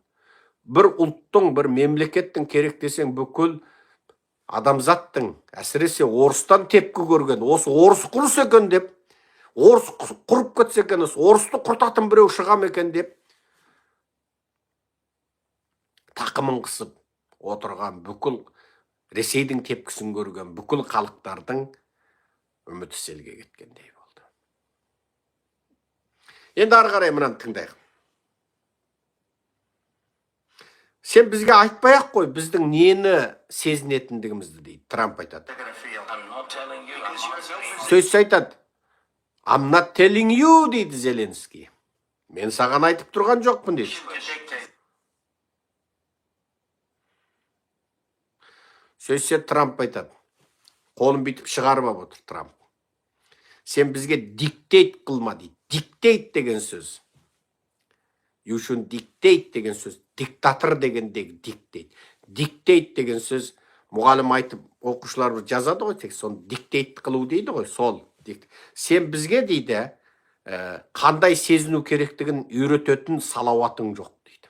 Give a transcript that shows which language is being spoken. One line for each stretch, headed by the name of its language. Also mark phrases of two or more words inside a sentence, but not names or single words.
Kazakh: Бір ұлттың, бір мемлекеттің керек десең бүкіл адамзаттың, әсіресе орыстан тепкі көрген, осы орыс құрыс екен деп, орыс құрып кетсе екен, орысты құртатын біреу шығам екен деп, тақымын қысып отырған бүкіл Ресейдің тепкісін көрген бүкіл халықтардың үміті селге кеткендей болды. Енді ары қарай мынаны тыңдайық. Сен бізге айтпай-ақ қой, біздің нені сезінетіндігімізді дейді. Трамп айтады. Сөз айтады.
English: I'm not telling you дейді Зеленский.
Kazakh: Мен саған айтып тұрған жоқпын дейді. Сөзсе Трамп айтады. Қолын бүйтіп шығарып отыр Трамп. Сен бізге диктейт қылма дейді. Диктейт деген сөз.
English: You should dictate
Kazakh: деген сөз. Диктатор дегендегі диктейт. Диктейт деген сөз мұғалім айтып оқушылар жазады ғой, тек соны диктейт қылу дейді ғой, сол. Сен бізге дейді, қандай сезіну керектігін үйрететін салауатың жоқ дейді.